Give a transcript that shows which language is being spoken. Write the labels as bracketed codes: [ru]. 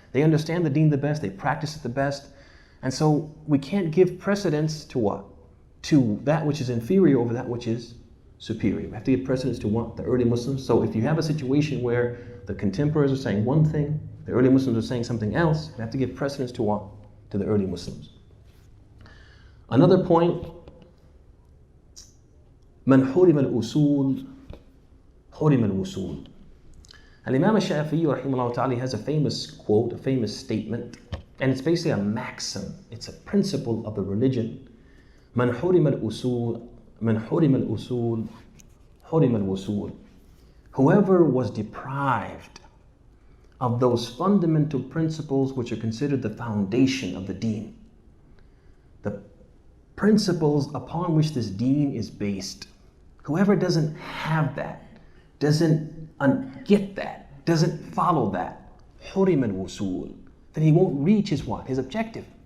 [en] They understand the deen the best. They practice it the best. And so we can't give precedence to what? To that which is inferior over that which is superior. We have to give precedence to what? The early Muslims. So if you have a situation where the contemporaries are saying one thing, the early Muslims are saying something else, we have to give precedence to what? To the early Muslims. Another point, [ar] من حرم الأصول حرم الوصول. [en] Al-Imam al-Shafi'i rahimahullah ta'ala has a famous quote, a famous statement, and it's basically a maxim. It's a principle of the religion. [ar] من حرم الأصول من حرم الأصول حرم الوصول. [en] Whoever was deprived of those fundamental principles which are considered the foundation of the deen, the principles upon which this deen is based, whoever doesn't have that, doesn't get that, doesn't follow that, [ar] حرم الوصول, [en] then he won't reach his what? His objective.